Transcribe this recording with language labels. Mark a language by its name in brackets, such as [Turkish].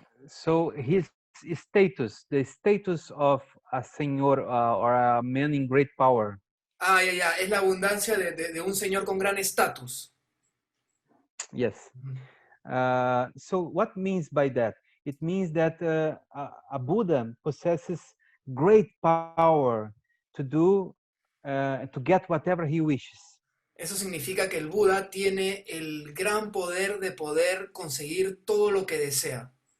[English] So his status, the status of a señor or a man in great power. [Spanish] Ah, ya. Es la abundancia de un señor con gran estatus. [English] Yes. So what means by that? It means that a Buddha possesses great power to do, to get whatever he wishes. [Spanish] Eso significa que el Buda tiene el gran poder de poder conseguir todo lo que desea.